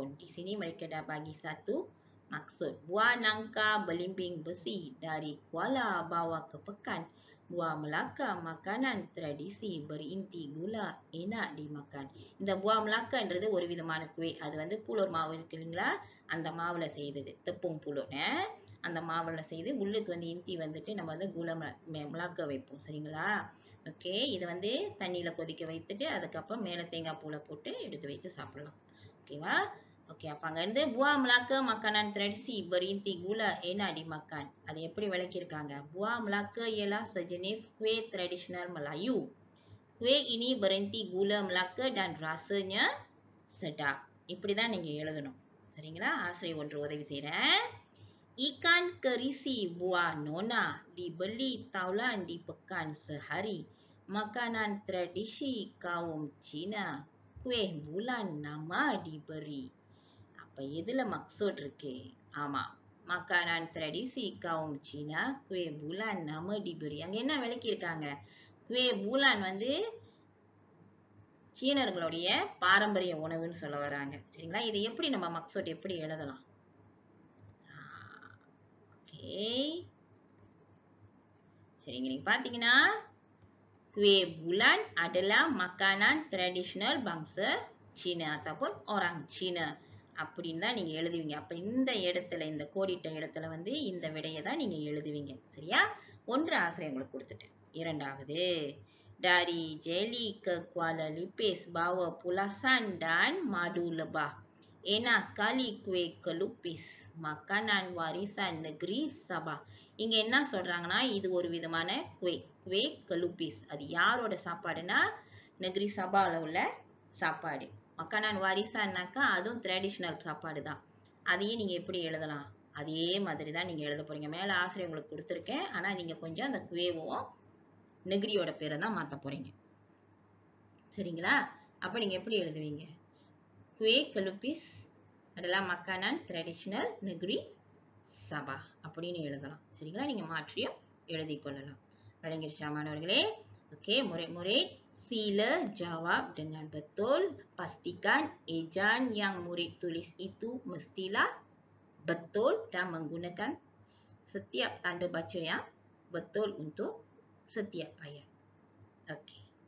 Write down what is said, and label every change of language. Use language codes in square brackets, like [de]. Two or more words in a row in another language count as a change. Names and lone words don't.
[ms] Di sini mereka dah bagi satu maksud. Buah nangka belimbing besi dari Kuala bawa ke Pekan. Buah Melaka makanan tradisi berinti gula enak dimakan. [ta] இந்த buah melakaன்றது ஒரு விதமான குவே. அது வந்து பூலோர் மாவு இருக்கு இல்லைங்களா? அந்த மாவுல செய்தது. [ms] tepung pulut. [ta] அந்த மாவுல செய்து உள்ளுக்கு வந்து இஞ்சி வந்துட்டு நம்ம வந்து மிளக வைப்போம். சரிங்களா? ஓகே, இதை வந்து தண்ணியில கொதிக்க வைத்துட்டு அதுக்கப்புறம் மேல தேங்காய் பூளை போட்டு எடுத்து வைத்து சாப்பிடலாம். ஓகேவா? ஓகே, அப்ப அங்க இருந்து [ms] buah Melaka makanan tradisi berinti gula enak dimakan. [ta] அதை எப்படி விளக்கியிருக்காங்க? [ms] Buah Melaka ialah sejenis kuih tradisional Melayu. Kuih ini berinti gula Melaka dan rasanya sedap. [ta] இப்படிதான் நீங்க எழுதணும். சரிங்களா? ஆசிரியர் ஒன்று உதவி செய்றேன். [ms] Ikan kerisi buah nona dibeli taulan di Pekan sehari. Makanan tradisi kaum Cina. Kuih bulan nama diberi. [ta] அப்ப எதுல maksud இருக்கு? ஆமா, [ms] makanan tradisi kaum Cina. Kuih bulan nama diberi. [ta] அங்க என்ன விளக்கி இருக்காங்க? Kuih bulan வந்து சீனர்களுடைய பாரம்பரிய உணவுன்னு சொல்ல வராங்க. சரிங்களா? இதை எப்படி நம்ம maksud எப்படி எழுதலாம்? சரிங்க, நீங்க பாத்தீங்கன்னா [ms] kuih bulan adalah makanan tradisional bangsa Cina ataupun orang Cina [ta] அப்படின்னு தான் நீங்க எழுதுவீங்க. அப்ப இந்த இடத்துல இந்த கோடிட்ட இடத்துல வந்து இந்த விடையை தான் நீங்க எழுதுவீங்க. சரியா? ஒன்று ஆசிரியர் உங்களுக்கு கொடுத்துட்டேன். இரண்டாவது, [ms] dari Jeli ke Kuala Lipis bawa pulasan dan madu lebah. Enak sekali kuih kelupis. Makanan warisan negeri Sabah. [ta] இங்க என்ன சொல்றாங்கன்னா இது ஒரு விதமான குவே கலுபிஸ். அது யாரோட சாப்பாடுனா [ms] negeri Sabahla [ta] உள்ள சாப்பாடு. [ms] makanan warisannakka [ta] அதுவும் ட்ரெடிஷனல் சாப்பாடு தான். அதையும் நீங்க எப்படி எழுதலாம்? அதே மாதிரி தான் நீங்க எழுத போறீங்க. மேல ஆசிரியர் உங்களுக்கு கொடுத்துருக்கேன். ஆனா நீங்க கொஞ்சம் அந்த குவேவும் நெகிரியோட பேரை தான் மாத்த போறீங்க. சரிங்களா? அப்ப நீங்க எப்படி எழுதுவீங்க? [ms] குவே கலுபிஸ் adalah makanan tradisional negeri Sabah [ta] அப்படின்னு எழுதலாம். சரிங்களா? நீங்க மாற்றியும் எழுதிக் கொள்ளலாம். விளங்கிடுச்சா மாணவர்களே? ஓகே, [ms] murid-murid sila jawab dengan betul. Pastikan ejaan yang murid tulis itu mestilah betul dan menggunakan setiap tanda baca yang betul untuk setiap ayat. Okey.